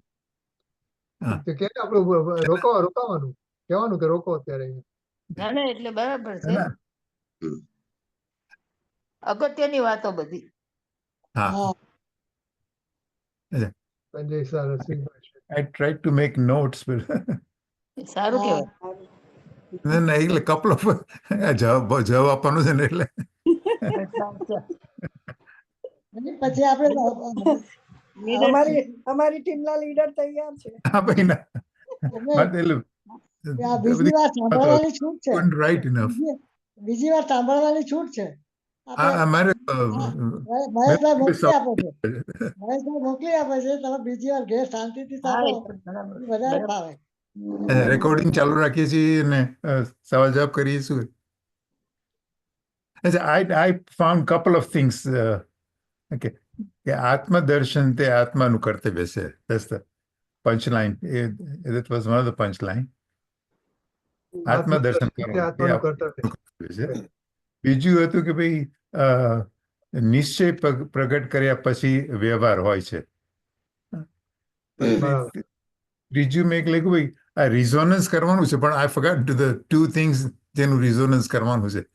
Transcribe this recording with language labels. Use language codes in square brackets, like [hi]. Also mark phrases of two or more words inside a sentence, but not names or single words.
[gu] હા. તો કે આપણે રોકાવાનું કહેવાનું કે રોકો અત્યારે અહીંયા. ના ના એટલે બરાબર છે. ના, અગત્યની વાતો બધી. હા. હા સંજય સર, રસિકભાઈ છે. [en] I tried to make notes, but [gu] સારું હા. કહેવાય. ના, એટલે [en] couple of [gu] જવાબ આપવાનો છે ને એટલે. અને પછી આપણે અમારી ટીમના લીડર તૈયાર છે. હા ભાઈ ના. એટલે વાત એટલે આ બીજી વાર સાંભળવાની છૂટ છે. [en] right enough. [gu] બીજી વાર સાંભળવાની છૂટ છે. આપણે મારે મહેશભાઈ મોકલી આપે છે. મહેશભાઈ મોકલી આપે છે. તમે બીજી વાર ઘેર શાંતિથી હા, એ સાંભળો, તો બરાબર. એ વધારે ફાવે. રેકોર્ડિંગ ચાલુ રાખીએ છીએ અને સવાલ જવાબ કરીએ છીએ. [en] I found couple of things. [gu] Okay, કે આત્મદર્શન તે આત્માનું કર્તવ્ય છે. [en] That's the punchline. That was one of the punchline. [gu] આત્મદર્શન તે કરવું એ આત્માનું આપણું કર્તવ્ય. કર્તવ્ય છે. બીજું હતું કે ભાઈ નિશ્ચય પ્રગટ કર્યા પછી વ્યવહાર હોય છે. બરાબર. ત્રીજું મેં લખ્યું ભાઈ આ રિઝોનન્સ કરવાનું છે, પણ [en] I forgot the two things [gu] જેનું રિઝોનન્સ કરવાનું છે.